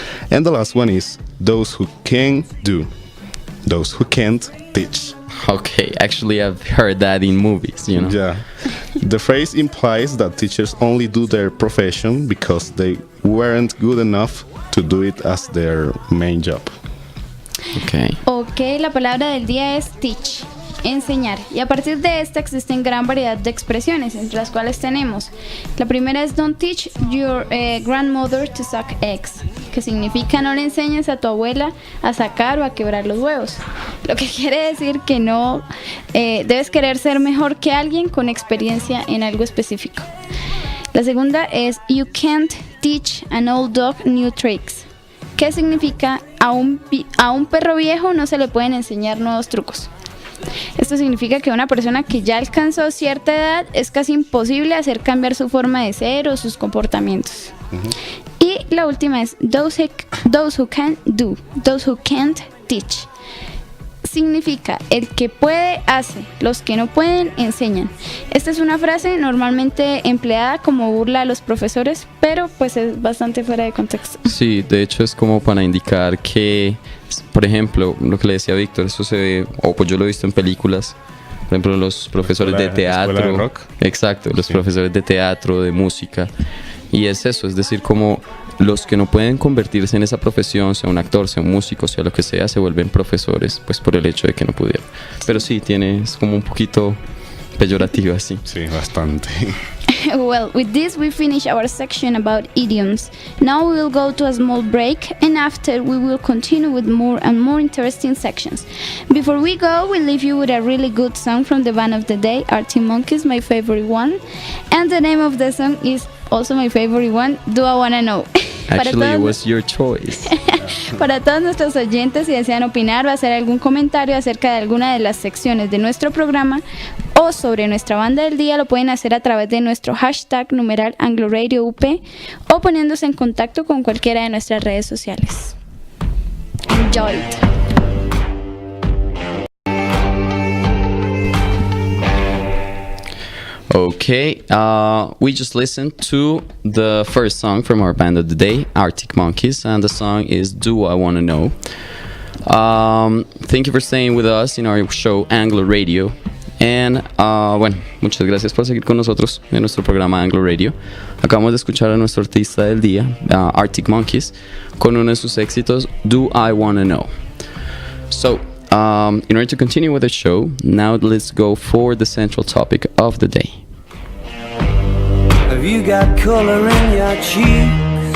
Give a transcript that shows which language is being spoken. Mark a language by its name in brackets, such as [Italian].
[English] And the last one is, those who can do, those who can't teach. Okay, actually I've heard that in movies, you know. Yeah. The phrase implies that teachers only do their profession because they weren't good enough to do it as their main job. Okay. [Spanish] Ok, la palabra del día es teach, enseñar. Y a partir de esta existen gran variedad de expresiones, entre las cuales tenemos. La primera es [English] don't teach your grandmother to suck eggs, [Spanish] que significa no le enseñes a tu abuela a sacar o a quebrar los huevos. Lo que quiere decir que no debes querer ser mejor que alguien con experiencia en algo específico. La segunda es [English] you can't teach an old dog new tricks, [Spanish] que significa a un perro viejo no se le pueden enseñar nuevos trucos. Esto significa que una persona que ya alcanzó cierta edad es casi imposible hacer cambiar su forma de ser o sus comportamientos. Y la última es [English] those who can do, those who can't teach. [Spanish] Significa el que puede hace, los que no pueden enseñan. Esta es una frase normalmente empleada como burla a los profesores, pero pues es bastante fuera de contexto. Sí, de hecho es como para indicar que, por ejemplo, lo que le decía Víctor, eso se ve, o pues yo lo he visto en películas, por ejemplo, los profesores de teatro. ¿Escuela de rock? Exacto, los Sí. profesores de teatro, de música. Y es eso, es decir, como los que no pueden convertirse en esa profesión, sea un actor, sea un músico, sea lo que sea, se vuelven profesores, pues por el hecho de que no pudieron. Pero sí, es como un poquito peyorativo así. Sí, bastante. [English] Well, with this we finish our section about idioms. Now we will go to a small break, and after we will continue with more and more interesting sections. Before we go, we leave you with a really good song from the band of the day, Arctic Monkeys, my favorite one. And the name of the song is also my favorite one, Do I Wanna Know. Actually, it was your choice. [Spanish] Para todos nuestros oyentes, si desean opinar o hacer algún comentario acerca de alguna de las secciones de nuestro programa o sobre nuestra banda del día, lo pueden hacer a través de nuestro hashtag numeral AngloRadioUP o poniéndose en contacto con cualquiera de nuestras redes sociales. [English] Enjoy it. Okay, we just listened to the first song from our band of the day, Arctic Monkeys, and the song is Do I Wanna Know. Thank you for staying with us in our show Anglo Radio. [Spanish] And bueno, muchas gracias por seguir con nosotros en nuestro programa Anglo Radio. Acabamos de escuchar a nuestro artista del día, Arctic Monkeys, con uno de sus éxitos, Do I Wanna Know. [English] So, in order to continue with the show, now let's go for the central topic of the day. Have you got color in your cheeks?